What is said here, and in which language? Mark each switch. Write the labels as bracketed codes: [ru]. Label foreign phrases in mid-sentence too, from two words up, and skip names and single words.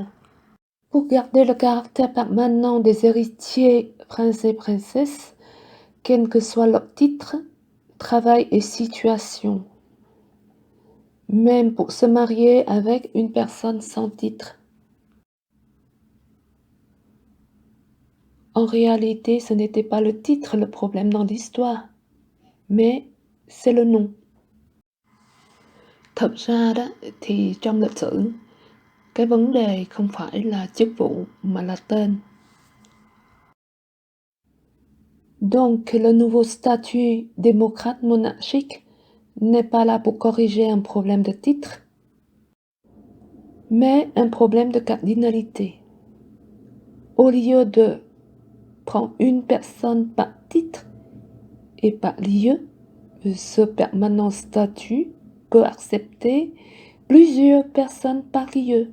[fr] Pour garder le caractère permanent des héritiers princes et princesses, quel que soit leur titre, travail et situation, même pour se marier avec une personne sans titre. En réalité, ce n'était pas le titre le problème dans l'histoire, mais c'est le nom. [vi] Thật ra đó thì trong lịch sử, cái vấn đề không phải là chức vụ mà là tên. [fr] Donc, le nouveau statut démocrate monarchique n'est pas là pour corriger un problème de titre, mais un problème de cardinalité. Au lieu de prendre une personne par titre et par lieu, ce permanent statut peut accepter plusieurs personnes par lieu.